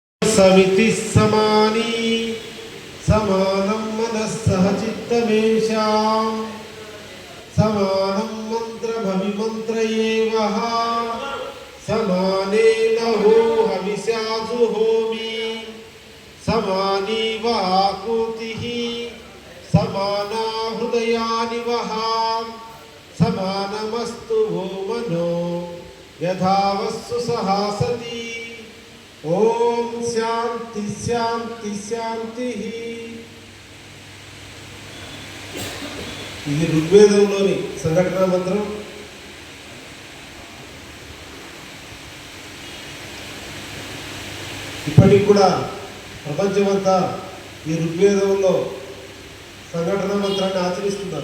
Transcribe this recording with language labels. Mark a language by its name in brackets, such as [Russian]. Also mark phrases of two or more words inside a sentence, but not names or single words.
[Sanskrit] समिति समानी समानं मनस्सह चित्तमेषां समानं मंत्रभविमंत्र एवः समानेन हो हविषाजुहोमि समानी वाकुतिः समाना हृदयानि वः समानमस्तु वो मनो यथावस्सु सहासति। ओम शांति शांति शांति। [Telugu] ఇది ఋగ్వేదంలోని సంఘటనా మంత్రం. ఇప్పటికి కూడా ప్రపంచమంతా ఈ ఋగ్వేదంలో సంఘటనా మంత్రాన్ని ఆచరిస్తున్నారు.